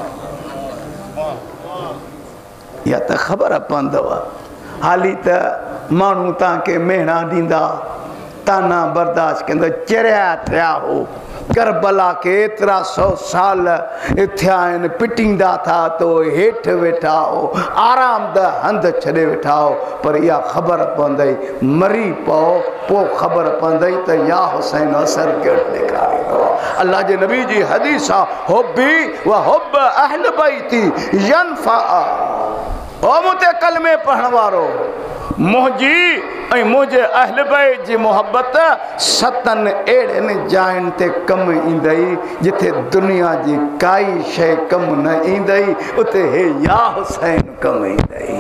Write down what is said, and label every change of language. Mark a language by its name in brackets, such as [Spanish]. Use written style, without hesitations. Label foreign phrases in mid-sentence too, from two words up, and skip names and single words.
[Sindhi] या त ख़बर पवंदव, हाली त माण्हू तव्हांखे मेणा ॾींदा, ताना बर्दाश्त कंदो, चरिया थिया हो, करबला के एतिरा 100 साल थिया आहिनि, पिटींदा था तो हेठि वेठा हो, आराम द हंधि छॾे वेठा हो, पर इहा ख़बर पवंदई मरी पओ, पोइ ख़बर पवंदई त या हुसैन असर कहिड़ो ॾेखारींदो। अल्लाह जे नबी जी हदीस आहे, [Arabic] حبي وحب أهل بيتي ينفع. [Sindhi] ओ मूंते कलमे पढ़ण वारो, मुंहिंजी ऐं मुंहिंजे अहल बैत जी मुहबत 7 अहिड़नि जायुनि ते कमु ईंदई जिथे दुनिया जी काई शइ कमु न ईंदई, उते हे या हुसैन कमु ईंदई।